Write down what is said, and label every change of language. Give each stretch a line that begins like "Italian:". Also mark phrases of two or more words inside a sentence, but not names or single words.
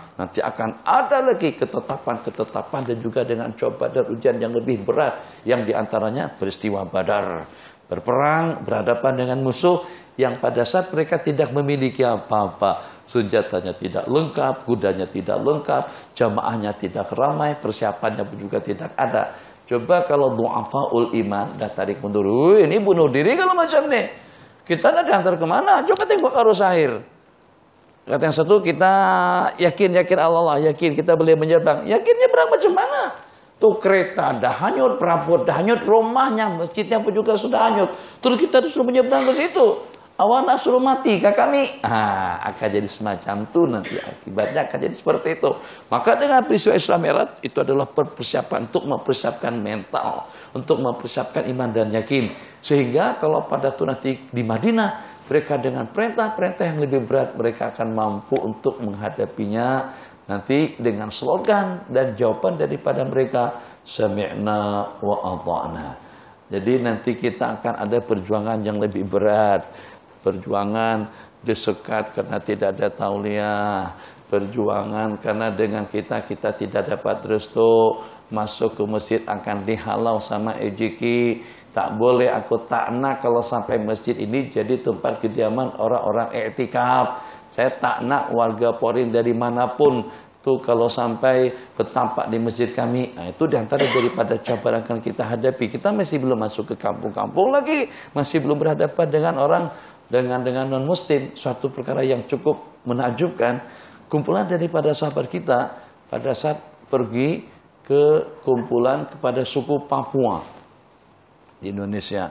Malay: Nanti akan ada lagi ketetapan-ketetapan dan juga dengan cobaan dan ujian yang lebih berat, yang diantaranya peristiwa Badar. Berperang, berhadapan dengan musuh yang pada saat mereka tidak memiliki apa-apa. Senjatanya tidak lengkap, kudanya tidak lengkap, jamaahnya tidak ramai, persiapannya pun juga tidak ada. Coba kalau
Arabic: ضعفاء الإيمان,
Malay: dah tarik mundur, ini bunuh diri kalau macam ini. Kita nak diantar kemana? Coba tengok arus air. Kata yang satu, kita yakin Allah, yakin kita boleh menyeberang. Yakinnya berapa macam mana? Tuh kereta dah hanyut, perabot dah hanyut, rumahnya, masjidnya pun juga sudah hanyut. Terus kita disuruh menyeberang ke situ. Awak nak suruh mati ke kami? Akan jadi semacam itu nanti akibatnya akan jadi seperti itu. Maka dengan peristiwa Isra Mi'raj itu adalah persiapan untuk mempersiapkan mental, untuk mempersiapkan iman dan yakin. Sehingga kalau pada waktu nanti di Madinah, mereka dengan perintah-perintah yang lebih berat, mereka akan mampu untuk menghadapinya nanti dengan slogan dan jawaban daripada mereka,
Arabic: سمعنا وأطعنا.
Malay: Jadi nanti kita akan ada perjuangan yang lebih berat. Perjuangan disekat karena tidak ada tauliah. Perjuangan karena dengan kita tidak dapat restu. Masuk ke masjid akan dihalau sama EJK. Tak boleh, aku tak nak kalau sampai masjid ini jadi tempat kediaman orang-orang i'tikaf. Saya tak nak warga Porin dari manapun tuh kalau sampai bertampak di masjid kami. Itu diantara daripada cabaran yang kita hadapi. Kita masih belum masuk ke kampung-kampung lagi, masih belum berhadapan dengan orang dengan non-muslim. Suatu perkara yang cukup menakjubkan. Kumpulan daripada sahabat kita pada saat pergi ke kumpulan kepada suku Papua di Indonesia.